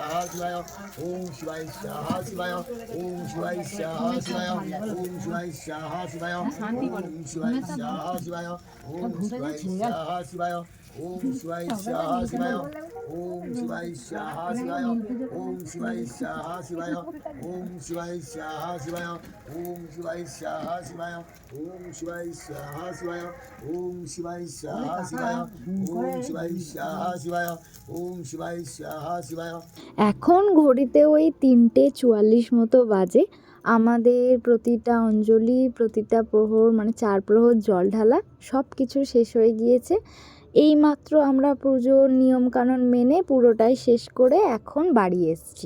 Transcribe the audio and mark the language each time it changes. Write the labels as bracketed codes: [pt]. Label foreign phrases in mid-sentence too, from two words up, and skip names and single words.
[sa] शिवाय ओम शिवाय स्वाहा शिवाय ओम शिवाय स्वाहा शिवाय ओम शिवाय स्वाहा शिवाय ओम शिवाय स्वाहा शिवाय ओम शिवाय स्वाहा शिवाय ओम शिवाय स्वाहा शिवाय ओम शिवाय स्वाहा शिवाय ओम शिवाय स्वाहा शिवाय ओम शिवाय स्वाहा शिवाय ओम शिवाय स्वाहा शिवाय ओम शिवाय स्वाहा शिवाय ओम शिवाय स्वाहा शिवाय ओम शिवाय स्वाहा शिवाय ओम शिवाय स्वाहा शिवाय। [bn] এখন ঘড়িতে ওই 3:44 মতো বাজে। আমাদের প্রতিটা অঞ্জলি, প্রতিটা প্রহর মানে 4 প্রহর জল ঢালা সব কিছু শেষ হয়ে গিয়েছে। এইমাত্র আমরা পুজোর নিয়মকানুন মেনে পুরোটাই শেষ করে এখন বাড়ি এসেছি।